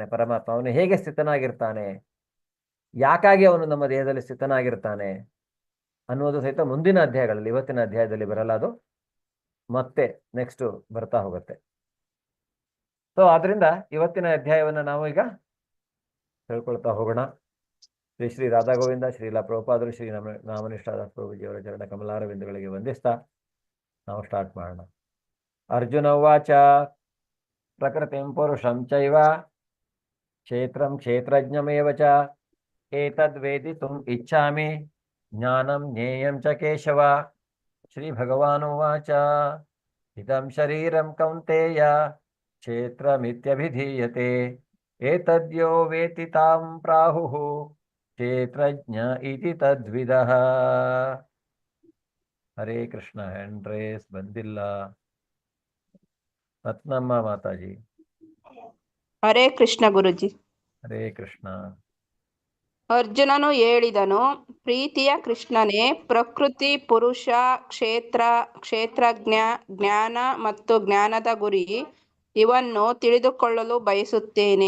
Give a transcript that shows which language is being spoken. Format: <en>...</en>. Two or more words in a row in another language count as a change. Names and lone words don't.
<kn>ಪರಮಾತ್ಮ ಅವನು ಹೇಗೆ ಸ್ಥಿತನಾಗಿರ್ತಾನೆ, ಯಾಕಾಗಿ ಅವನು ನಮ್ಮ ದೇಹದಲ್ಲಿ ಸ್ಥಿತನಾಗಿರ್ತಾನೆ ಅನ್ನುವುದು ಸಹಿತ ಮುಂದಿನ ಅಧ್ಯಾಯಗಳಲ್ಲಿ, ಇವತ್ತಿನ ಅಧ್ಯಾಯದಲ್ಲಿ ಬರಲ್ಲ, ಅದು ಮತ್ತೆ ನೆಕ್ಸ್ಟ್ ಬರ್ತಾ ಹೋಗುತ್ತೆ. ಸೊ ಆದ್ರಿಂದ ಇವತ್ತಿನ ಅಧ್ಯಾಯವನ್ನು ನಾವು ಈಗ ಹೇಳ್ಕೊಳ್ತಾ ಹೋಗೋಣ. ಶ್ರೀ ಶ್ರೀ ರಾಧಾ ಗೋವಿಂದ, ಶ್ರೀಲಾ ಪ್ರಭುಪಾದರು, ಶ್ರೀ ನಾಮನಿಷ್ಠಾದ ಪ್ರಭುಜಿಯವರ ಚರಣ ಕಮಲಾರವಿಂದಗಳಿಗೆ ವಂದಿಸ್ತಾ ನಾವು ಸ್ಟಾರ್ಟ್ ಮಾಡೋಣ.</kn> <sa>ಅರ್ಜುನ ಉವಾಚ ಪ್ರಕೃತಿಂ ಪುರುಷಂ ಚೈವ ಕ್ಷೇತ್ರಂ ಕ್ಷೇತ್ರಜ್ಞಮೇವ ಚ ಏತದ್ವೇದಿತುಂ ಇಚ್ಛಾಮಿ ಜ್ಞಾನಂ ಜ್ಞೇಯಂ ಚ ಕೇಶವ. ಶ್ರೀ ಭಗವಾನುವಾಚ ಇದಂ ಶರೀರಂ ಕೌಂತೇಯ ಕ್ಷೇತ್ರಮಿತ್ಯಭಿಧೀಯತೆ ಏತದ್ಯೋ ವೇತಿ ತಾಂ ಪ್ರಾಹುಃ ಕ್ಷೇತ್ರಜ್ಞ ಇತಿ ತದ್ವಿದಃ.</sa> <kn>ಹರೇ ಕೃಷ್ಣ.</kn> <en>hand raise</en> <kn>ಬಂದಿಲ್ಲ. ರತ್ನಮ್ಮ ಮಾತಾಜಿ. ಹರೇ ಕೃಷ್ಣ ಗುರುಜಿ. ಹರೇ ಕೃಷ್ಣ. ಅರ್ಜುನನು ಹೇಳಿದನು, ಪ್ರೀತಿಯ ಕೃಷ್ಣನೇ, ಪ್ರಕೃತಿ, ಪುರುಷ, ಕ್ಷೇತ್ರ, ಕ್ಷೇತ್ರಜ್ಞ, ಜ್ಞಾನ ಮತ್ತು ಜ್ಞಾನದ ಗುರಿ ಇವನ್ನು ತಿಳಿದುಕೊಳ್ಳಲು ಬಯಸುತ್ತೇನೆ.</kn>